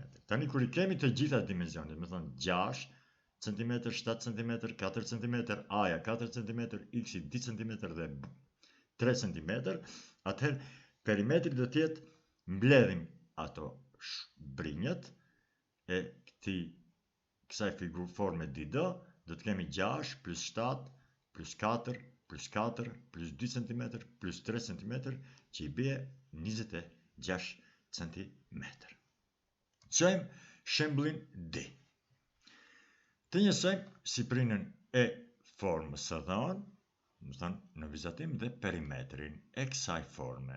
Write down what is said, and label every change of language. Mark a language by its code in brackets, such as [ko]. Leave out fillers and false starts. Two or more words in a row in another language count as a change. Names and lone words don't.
[sq] Tani kur i kemi të gjitha dimensionet, më thënë 6 cm, 7 cm, 4 cm, A-ja 4 cm, X-i 2 cm dhe 3 cm, atëherë perimetri do të jetë, mbledhim ato brinjët e kësaj figurë forme 2D, do të kemi 6 plus 7 plus 4 plus 4 plus 2 cm plus 3 cm, që i bie 26 cm. Çojmë shembullin D. Të njësojmë siprinën e formës së dhënë, më thënë në vizatim, dhe perimetrin e kësaj forme.